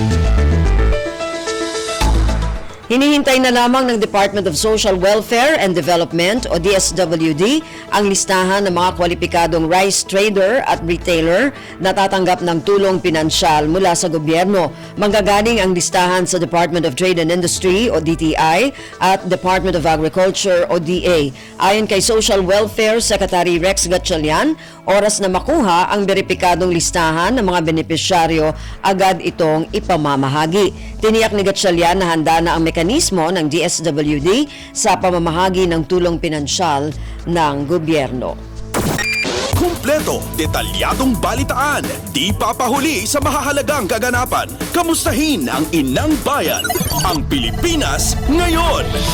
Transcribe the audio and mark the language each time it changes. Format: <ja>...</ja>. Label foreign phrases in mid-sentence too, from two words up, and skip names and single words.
<tl>Hinihintay na lamang ng Department of Social Welfare and Development o DSWD ang listahan ng mga kwalipikadong</tl> <en>rice trader</en> <tl>at retailer na tatanggap ng tulong pinansyal mula sa gobyerno. Manggagaling ang listahan sa Department of Trade and Industry o DTI at Department of Agriculture o DA. Ayon kay</tl> <en>Social Welfare Secretary</en> <tl>Rex Gatchalian, oras na makuha ang beripikadong listahan ng mga benepisyaryo, agad itong ipamamahagi. Tiniyak ni Gatchalian na handa na ang mekanismo ng DSWD sa pamamahagi ng tulong pinansyal ng gobyerno. Kumpleto, detalyadong balitaan, di papahuli sa mahahalagang kaganapan. Kamustahin ang inang bayan, ang Pilipinas Ngayon.</tl>